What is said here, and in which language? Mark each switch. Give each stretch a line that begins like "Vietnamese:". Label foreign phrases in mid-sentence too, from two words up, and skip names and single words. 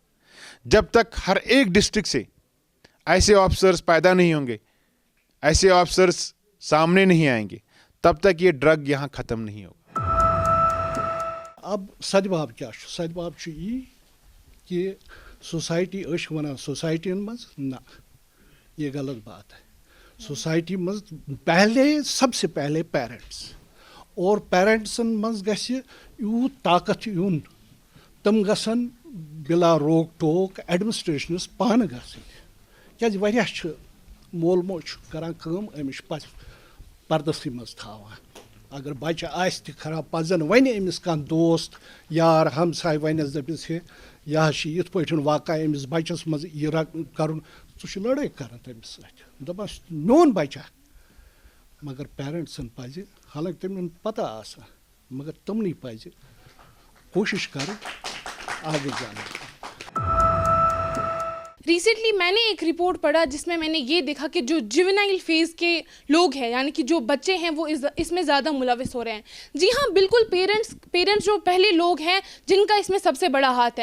Urdu: جب تک ہر ایک ڈسٹرکٹ سے ایسے آفیسرز پیدا نہیں ہوں گے, ایسے آفیسرز سامنے نہیں آئیں گے, تب تک یہ ڈرگ یہاں ختم نہیں ہوگا. اب سدباب کیا سدباب یہ کہ
Kashmiri: سوسائٹی ونان سوسائٹین مز نہ,
Urdu: یہ غلط بات ہے.
Kashmiri: سوسائٹی مز
Urdu: پہلے سب سے پہلے
Kashmiri: پیرنٹس, اور پیرنٹسن مز گژھِ یوت طاقت یون, تم گژھن بلا روک ٹوک ایڈمنسٹریشنس پانہٕ گژھٕنۍ, کیازِ واریاہ چھِ مول موج کران کٲم أمِس چھِ پردسٕے منٛز تھاوان. اگر بچہ آسہِ تہِ خراب پزن وَنہِ أمِس کانٛہہ دوست یار ہمساے ونٮ۪س دٔپِس ہے یہِ حظ چھِ یِتھ پٲٹھۍ واقعہ أمِس بچس منٛز یہِ کرُن, ژٕ چھُ لڑٲے کران تٔمِس سۭتۍ, دپان میون بچہ. مگر پیرنٹسن پزِ, حالانکہِ تِمن پتہ آسان, مگر تِمنٕے پزِ کوشش کرٕنۍ
Urdu: آگے جانے. ریسنٹلی میں نے ایک رپورٹ پڑھا جس میں نے یہ دیکھا کہ جو
English: juvenile phase
Urdu: کے لوگ ہیں, یعنی کہ جو بچے ہیں, وہ اس میں زیادہ ملوث ہو رہے ہیں. جی ہاں بالکل, پیرنٹس جو پہلے لوگ ہیں جن کا اس میں سب سے بڑا ہاتھ ہے.